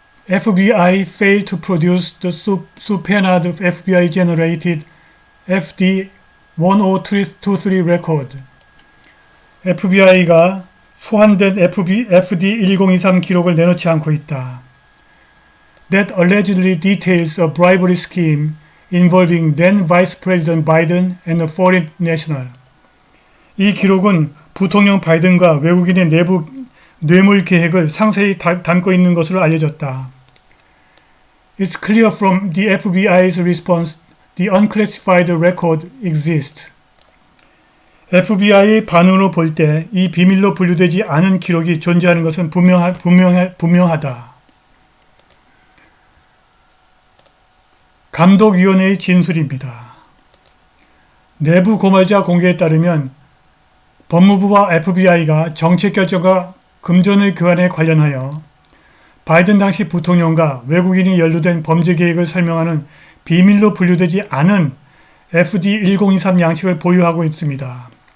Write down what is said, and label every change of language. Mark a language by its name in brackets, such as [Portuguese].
[English] FBI failed to produce the subpoenaed FBI generated FD1023 record. [Korean] FBI가 소환된 FD1023 기록을 내놓지 않고 있다. [English] That allegedly details a bribery scheme involving then Vice President Biden and a foreign national. [Korean] 이 기록은 부통령 바이든과 외국인의 내부 뇌물 계획을 상세히 담고 있는 것으로 알려졌다. [English] It's clear from the FBI's response the unclassified record exists. [Korean] FBI의 반응으로 볼 때 이 비밀로 분류되지 않은 기록이 존재하는 것은 분명하다. 감독위원회의 진술입니다. 내부 고발자 공개에 따르면 법무부와 FBI가 정책결정과 금전의 교환에 관련하여 바이든 당시 부통령과 외국인이 연루된 범죄 계획을 설명하는 비밀로 분류되지 않은 FD1023 양식을 보유하고 있습니다.